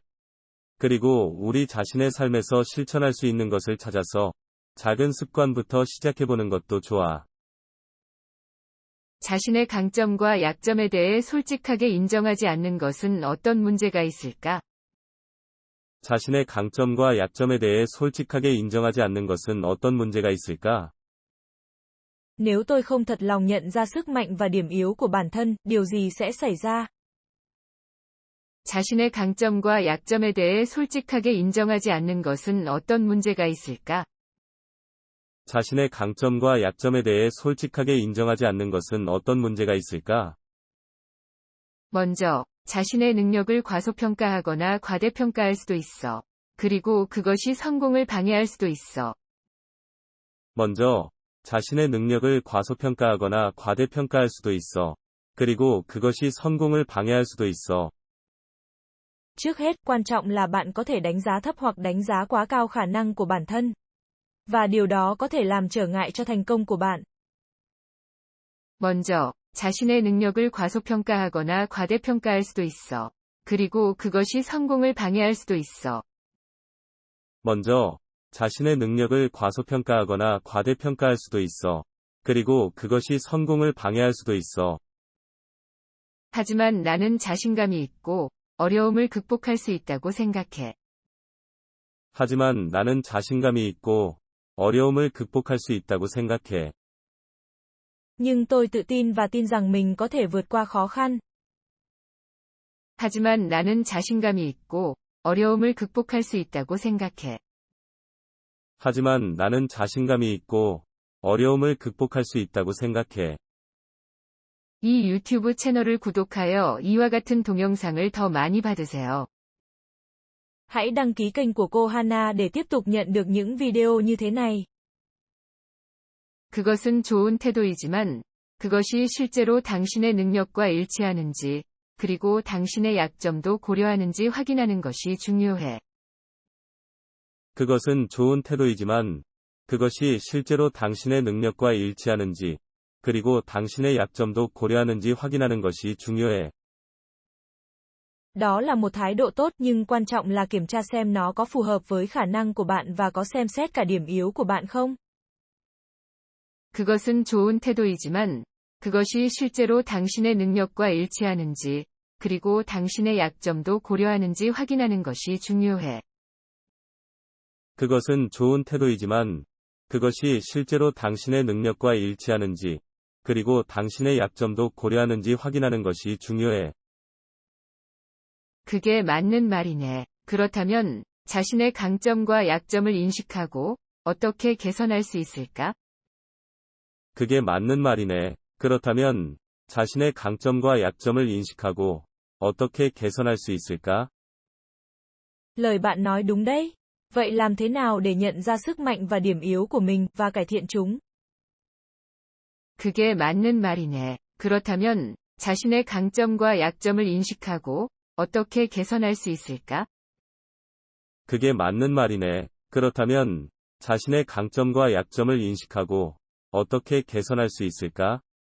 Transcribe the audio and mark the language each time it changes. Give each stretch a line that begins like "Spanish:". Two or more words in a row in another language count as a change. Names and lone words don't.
Korean: 그리고 우리 자신의 삶에서 실천할 수 있는 것을 찾아서, 작은 습관부터 시작해보는 것도 좋아. 자신의 강점과 약점에 대해 솔직하게 인정하지 않는 것은 어떤 문제가 있을까? 자신의 강점과 약점에 대해 솔직하게 인정하지 않는 것은 어떤 문제가 있을까?
Vietnamese: Nếu tôi không thật lòng nhận ra sức mạnh và điểm yếu của bản thân, điều gì sẽ xảy ra?
Korean: 자신의 강점과 약점에 대해 솔직하게 인정하지 않는 것은 어떤 문제가 있을까? 자신의 강점과 약점에 대해 솔직하게 인정하지 않는 것은 어떤 문제가 있을까? 먼저, 자신의 능력을 과소평가하거나 과대평가할 수도 있어. 그리고 그것이 성공을 방해할 수도 있어. 먼저, 자신의 능력을 과소평가하거나 과대평가할 수도 있어. 그리고 그것이 성공을 방해할 수도 있어.
Vietnamese: Trước hết, quan trọng là bạn có thể đánh giá thấp hoặc đánh giá quá cao khả năng của bản thân. Và điều đó có thể làm trở ngại cho thành công của bạn.
Korean: 먼저, 자신의 능력을 과소평가하거나 과대평가할 수도 있어. 그리고 그것이 성공을 방해할 수도 있어. 먼저, 자신의 능력을 과소평가하거나 과대평가할 수도 있어. 그리고 그것이 성공을 방해할 수도 있어. 하지만 나는 자신감이 있고 어려움을 극복할 수 있다고 생각해. 하지만 나는 자신감이 있고 어려움을 극복할 수 있다고 생각해.
Vietnamese: Nhưng tôi tự tin và tin rằng mình có thể vượt qua khó khăn.
Korean: 하지만 나는 자신감이 있고 어려움을 극복할 수 있다고 생각해. 하지만 나는 자신감이 있고 어려움을 극복할 수 있다고 생각해. 이 유튜브 채널을 구독하여 이와 같은 동영상을 더 많이 받으세요.
Vietnamese: Hãy đăng ký kênh của cô Hana để tiếp tục nhận được những video như thế này.
Korean: 그것은 좋은 태도이지만 그것이 실제로 당신의 능력과 일치하는지, 그리고 당신의 약점도 고려하는지 확인하는 것이 중요해. 그것은 좋은 태도이지만 그것이 실제로 당신의 능력과 일치하는지, 그리고 당신의 약점도 고려하는지 확인하는 것이 중요해.
Vietnamese: Đó là một thái độ tốt nhưng quan trọng là kiểm tra xem nó có phù hợp với khả năng của bạn và có xem xét cả điểm yếu của bạn không.
Korean: 그것은 좋은 태도이지만 그것이 실제로 당신의 능력과 일치하는지, 그리고 당신의 약점도 고려하는지 확인하는 것이 중요해. 그것은 좋은 태도이지만 그것이 실제로 당신의 능력과 일치하는지, 그리고 당신의 약점도 고려하는지 확인하는 것이 중요해. 그게 맞는 말이네. 그렇다면 자신의 강점과 약점을 인식하고 어떻게 개선할 수 있을까? 그게 맞는 말이네. 그렇다면 자신의 강점과 약점을 인식하고 어떻게 개선할 수 있을까?
Vietnamese: Lời bạn nói đúng đấy. Vậy làm thế nào để nhận ra sức mạnh và điểm yếu của mình và cải thiện chúng?
Korean: 그게 맞는 말이네. 그렇다면 자신의 강점과 약점을 인식하고 어떻게 개선할 수 있을까? 그게 맞는 말이네. 그렇다면 자신의 강점과 약점을 인식하고 어떻게 개선할 수 있을까?